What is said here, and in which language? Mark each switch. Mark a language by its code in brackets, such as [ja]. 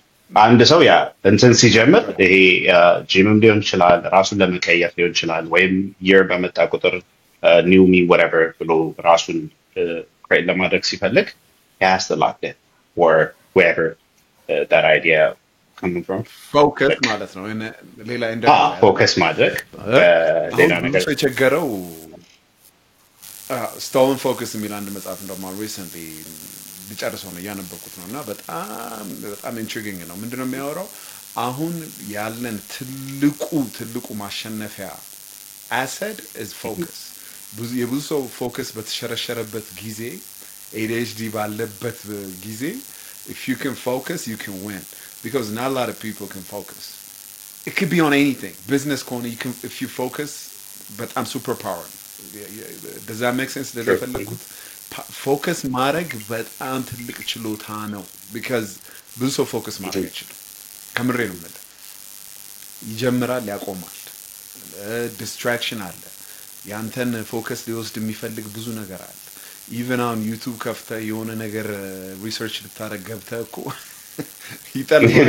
[am] አንድ ሰው ያ እንትን ሲጀምር ይሄ ጂምም ሊሆን ይችላል ራሱን ለመቀየር ሊሆን ይችላል ወይም year በመጣ ቁጥር new me whatever ብሎ ራሱን create ለማድረግ ሲፈልግ [en] has to lock it or wherever that idea coming from [am] focus ማለት ነው ሌላ focus ማድረግ ሌላ ነገር የቸገረው stolen focus የሚል አንድ መጽሐፍ እንደማ recently ቢጨርሰው ነው ያነበብኩት ነውና በጣም intriguing ነው ምንድነው የሚያወራው አሁን ያለን ትልቁ ማሸነፊያ [en] asset is focus [am] የብዙ ሰው focus በተሸረሸረበት ጊዜ ADHD ባለበት ጊዜ [en] if you can focus you can win because not a lot of people can focus it could be on anything business corner you can if you focus but I'm superpower does that make sense does that [am] focus ማድረግ በጣም ትልቅ ችሎታ ነው because ብዙ ሰው focus ማድረግ አይችልም ከምሬ ነው ማለት ይጀምራል ያቆማል distraction አለ ያንተን focus ሊወስድ የሚፈልግ ብዙ ነገር አለ ኢቨን አሁን ዩቲዩብ ከፍተህ የሆነ ነገር ሪሰርች ልታረግ ገብተህ እኮ ይጠልፋል